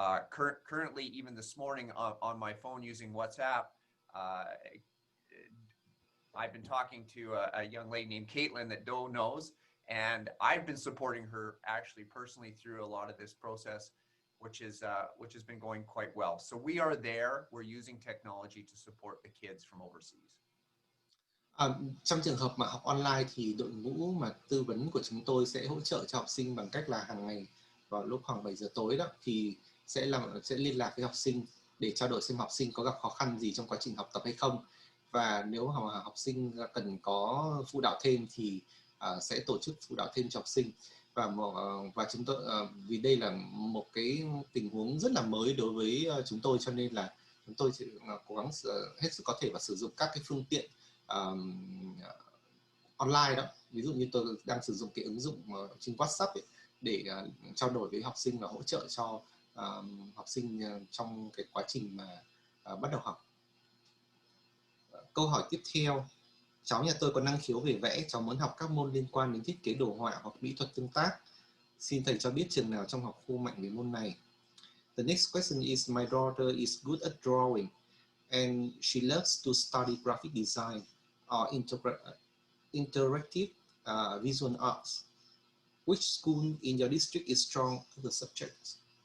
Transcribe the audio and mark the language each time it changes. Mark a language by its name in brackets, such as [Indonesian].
[English] Currently, even this morning on my phone using WhatsApp, I've been talking to a young lady named Caitlin that Doe knows, and I've been supporting her actually personally through a lot of this process, which has been going quite well. So we are there. We're using technology to support the kids from overseas. [Vietnamese] Trong trường hợp mà học online thì đội ngũ mà tư vấn của chúng tôi sẽ hỗ trợ cho học sinh bằng cách là hàng ngày vào lúc khoảng 7 giờ tối đó thì sẽ liên lạc với học sinh để trao đổi xem học sinh có gặp khó khăn gì trong quá trình học tập hay không, và nếu học sinh cần có phụ đạo thêm thì sẽ tổ chức phụ đạo thêm cho học sinh. Và chúng tôi vì đây là một cái tình huống rất là mới đối với chúng tôi, cho nên là chúng tôi sẽ cố gắng hết sức có thể và sử dụng các cái phương tiện online đó. Ví dụ như tôi đang sử dụng cái ứng dụng trên WhatsApp ấy, để trao đổi với học sinh và hỗ trợ cho học sinh trong cái quá trình mà bắt đầu học. Câu hỏi tiếp theo: cháu nhà tôi có năng khiếu về vẽ, cháu muốn học các môn liên quan đến thiết kế đồ họa hoặc mỹ thuật tương tác. Xin thầy cho biết trường nào trong học khu mạnh về môn này. [English] The next question is, my daughter is good at drawing and she loves to study graphic design or interactive visual arts. Which school in your district is strong for the subjects?